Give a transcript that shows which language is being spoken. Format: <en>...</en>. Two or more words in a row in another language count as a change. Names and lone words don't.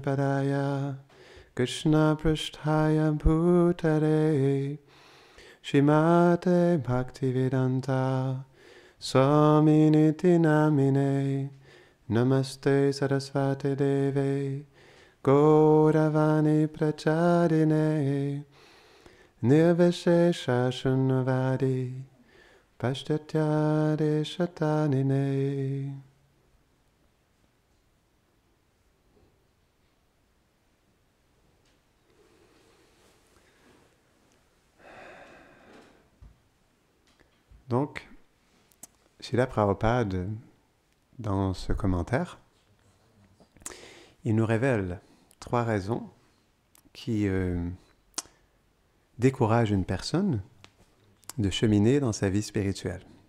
<sa>Padaya Krishna Prasthaya Bhutare Shrimate Bhaktivedanta Swami Niti Namine Namaste Sarasvati Deve Gauravani Pracharine Nirvishesha Shunnavadi Pashtatyade Shatanine.</sa> <fr>Donc, Srila Prabhupada, dans ce commentaire, il nous révèle 3 raisons qui découragent une personne de cheminer dans sa vie spirituelle.</fr>